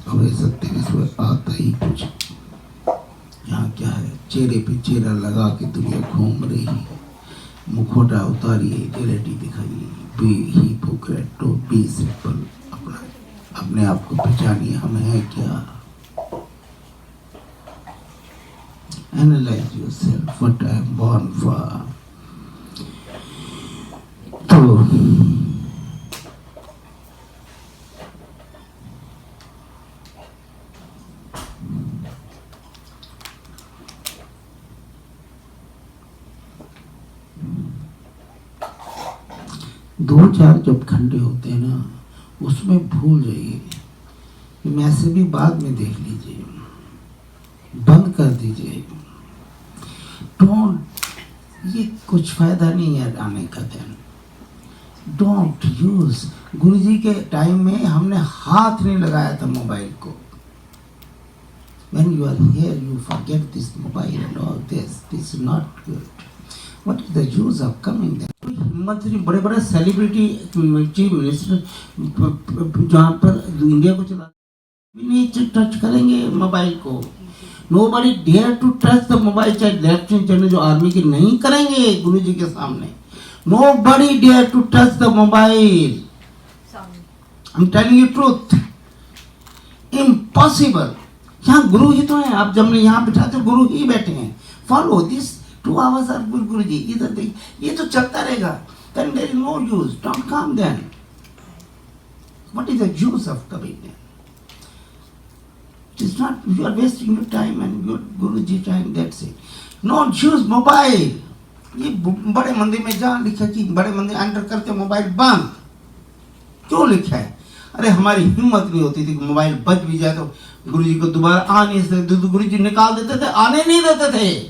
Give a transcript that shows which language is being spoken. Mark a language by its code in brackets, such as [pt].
[hi] हमें सत्य के सिवा आता ही कुछ। यहाँ क्या है, चेहरे पे चेहरा लगा के दुनिया घूम रही है, मुखौटा उतारिए, रियलिटी दिखाइए, [en] Be hypocrite, don't be simple. [hi] अपने आप को पहचानिए, हम है क्या। [en] Analyze yourself, what I am born for. [hi] तो 2-4 जब घंटे होते हैं ना, उसमें भूल जाइए, मैसेज भी बाद में देख लीजिए, बंद कर दीजिए। डोंट, ये कुछ फायदा नहीं है आने का दिन। Don't use. गुरु जी के टाइम में हमने हाथ नहीं लगाया था मोबाइल को। [en] When you are here, you forget this mobile and all this. This is not good. What is the use of coming there? [hi] हिम्मत नहीं, बड़े बड़े सेलिब्रिटी चीफ मिनिस्टर जहाँ पर इंडिया को चला नहीं टच करेंगे मोबाइल को। [en] Nobody dare to touch the mobile, [hi] चाहे लेफ्टिनेंट जनरल जो आर्मी के नहीं करेंगे गुरु जी के सामने। [en] Nobody dare to touch the mobile. I'm telling you truth. Impossible. [hi] यहाँ गुरु ही तो है, आप जब यहाँ बिठाते गुरु ही बैठे हैं। [en] Follow this 2 hours are [hi] गुरु जी, इधर देख, ये तो चलता रहेगा। [en] Then there is no use. Don't come then. What is the use of coming there? It is not, you are wasting your time and your Guruji time, that's it. Not use mobile. [hi] ये बड़े मंदिर में जहाँ लिखा कि बड़े मंदिर enter करते मोबाइल बंद, क्यों लिखा है? अरे हमारी हिम्मत नहीं होती थी कि मोबाइल बच भी जाए तो गुरुजी को दोबारा आ नहीं सकते, तो गुरुजी निकाल देते थे, आने नहीं देते थे।